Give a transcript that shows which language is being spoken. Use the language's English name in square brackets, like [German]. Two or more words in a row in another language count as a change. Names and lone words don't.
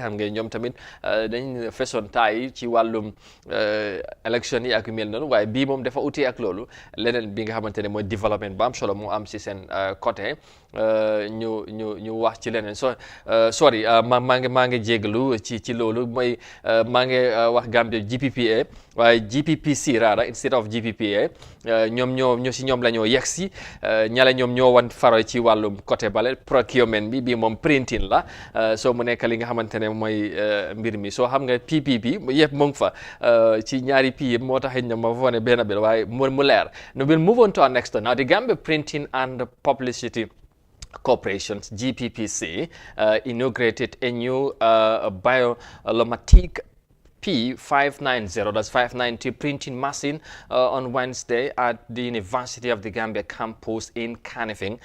[Wolof] xam ngeen ñoom tamit dañ fesoon taay ci wàllum élection yi ak yu mel noonu waaye bii moom dafa uti ak loolu. leneen bi nga xamante ne mooy développement bu am solo mu am si seen côté ñu wax ci leneen. sorry maa ngi jégalu ci loolu mooy maa ngi wax Gambia GPPA waaye GPPC [English] rather instead of [Wolof] GPPA. ñoom si ñoom la ñoo yegg si ñale ñoom ñoo wan faro ci wàllum côté bale procurement bi bii moom printing la soo mu nekk li nga xamante ne mooy mbir mi. soo xam nga PPP yëpp mu ngi fa ci ñaari P yëpp moo tax it ñoom ma fa ne benn bi waaye mu leer. [English] Now we'll move on to our next one. Now the Gambia Printing and Publicity Corporations, GPPC, inaugurated a new biomimetic P590, that's 590 printing machine on Wednesday at the University of the Gambia campus in Canifing.